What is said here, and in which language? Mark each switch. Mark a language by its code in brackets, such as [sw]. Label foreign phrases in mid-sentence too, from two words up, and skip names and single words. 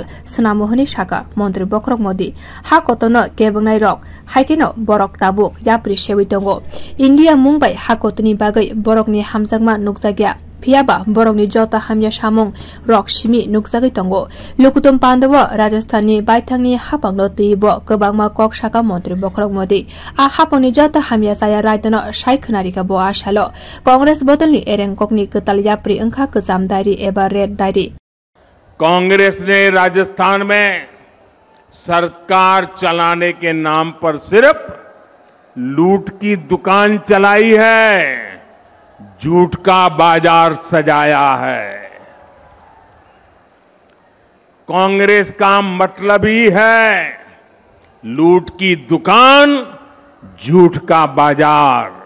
[brx] सनामोहनि साका मन्त्री बखरक मोदी हाकतनो केबंनाय रक हाइकेनो बरक ताबुक याप्रि सेवि तंगो इंडिया मुंबाई हाकतनि बागै बरकनि हामजागमा नुकजागिया फियाबा बरकनि जता हामिया सामुं रक सिमि नुकजागै तंगो लुकुतुम पान्दाव राजस्थाननि बाइथांनि हापांनो तैबो गोबांमा कक्षाका मन्त्री बखरक मोदी आ हापांनि जता हामिया साया रायतनो साइखनारिका बो आशालो कांग्रेस बदलनि एरेंककनि कताल याप्रि अंखा गोजाम डायरी एबा [en] red diary. [hi] कांग्रेस ने राजस्थान में सरकार चलाने के नाम पर सिर्फ लूट की दुकान चलाई है, झूठ का बाजार सजाया है। कांग्रेस का मतलब ही है लूट की दुकान, झूठ का बाजार।